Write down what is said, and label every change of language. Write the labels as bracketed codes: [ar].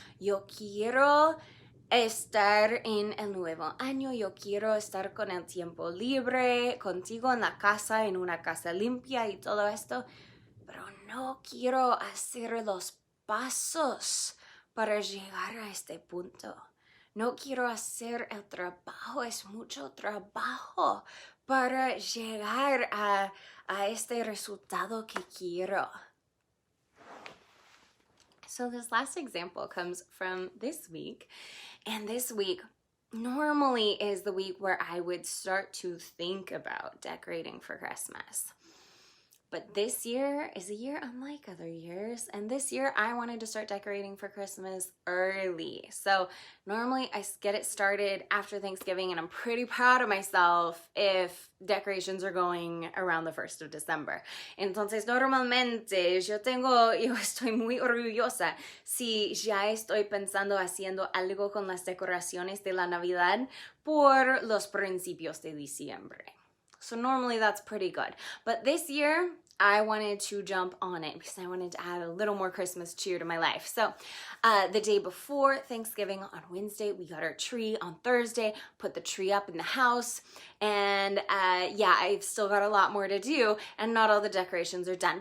[es] Yo quiero estar en el nuevo año, yo quiero estar con el tiempo libre, contigo en la casa, en una casa limpia y todo esto, pero no quiero hacer los pasos para llegar a este punto. No quiero hacer el trabajo, es mucho trabajo para llegar a este resultado que quiero. [en] So this last example comes from this week, and this week normally is the week where I would start to think about decorating for Christmas. But this year is a year unlike other years, and this year I wanted to start decorating for Christmas early. So normally I get it started after Thanksgiving, and I'm pretty proud of myself if decorations are going around the 1st of December. [es] Entonces normalmente yo estoy muy orgullosa si ya estoy pensando haciendo algo con las decoraciones de la Navidad por los principios de diciembre. [en] So normally that's pretty good. But this year, I wanted to jump on it because I wanted to add a little more Christmas cheer to my life. So the day before Thanksgiving on Wednesday, we got our tree. On Thursday, put the tree up in the house. And I've still got a lot more to do, and not all the decorations are done.